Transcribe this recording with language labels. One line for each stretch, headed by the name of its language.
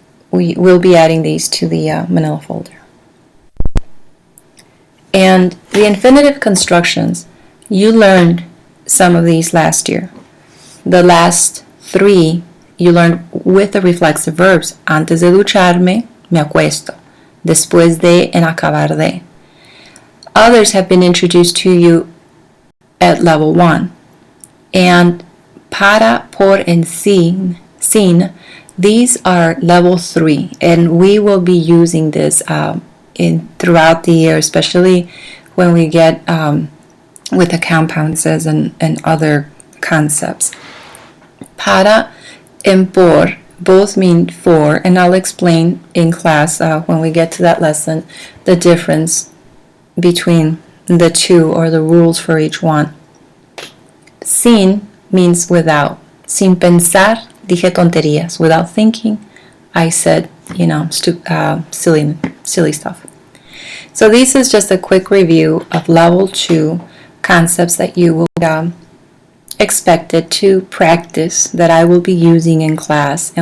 English: We will be adding these to the Manila folder. And the infinitive constructions, you learned some of these last year. The last three you learned with the reflexive verbs.
Spanish: Antes de ducharme, me acuesto. Después de, en acabar de.
English: Others have been introduced to you at level 1. And para, por, and sin, these are level 3. And we will be using this throughout the year, especially when we get with the compounds and other concepts. Para and por both mean for, and I'll explain in class when we get to that lesson the difference between the two, or the rules for each one. Sin means without.
Spanish: Sin pensar, dije tonterías.
English: Without thinking, I said, silly stuff. So this is just a quick review of level 2 concepts that you will expected to practice, that I will be using in class.